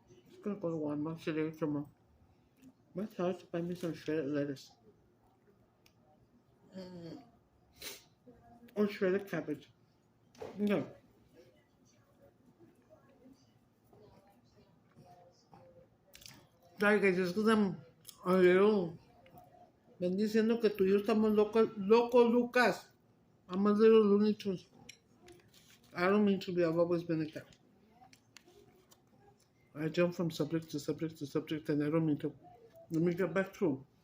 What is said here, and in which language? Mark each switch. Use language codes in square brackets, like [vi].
[en] Just gonna go to Walmart today tomorrow. Let's have to buy me some shredded lettuce. Or shredded cabbage. Okay. Sorry guys, just because I'm a little... [es] Ven diciendo que tú y yo estamos locos, Lucas. [en] I'm a little Looney Tunes. I don't mean to be, I've always been like that. I jump from subject to subject to subject and I don't mean to. Let me get back to.